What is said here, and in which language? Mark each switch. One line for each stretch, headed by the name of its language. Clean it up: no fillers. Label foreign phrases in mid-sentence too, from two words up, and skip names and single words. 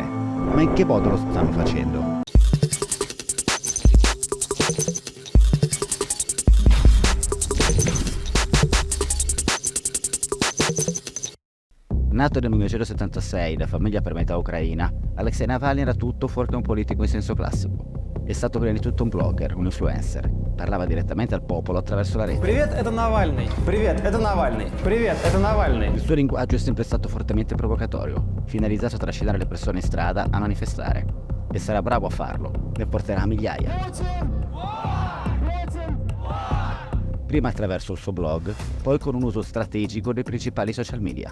Italian: Ma in che modo lo stanno facendo? Nato nel 1976 da famiglia per metà ucraina, Alexei Navalny era tutto fuorché un politico in senso classico. È stato prima di tutto un blogger, un influencer. Parlava direttamente al popolo attraverso la rete.
Russian: Привет, это Навальный. Привет, это Навальный. Привет, это Навальный.
Italian: Il suo linguaggio è sempre stato fortemente provocatorio, finalizzato a trascinare le persone in strada a manifestare. E sarà bravo a farlo, ne porterà a migliaia. Prima attraverso il suo blog, poi con un uso strategico dei principali social media.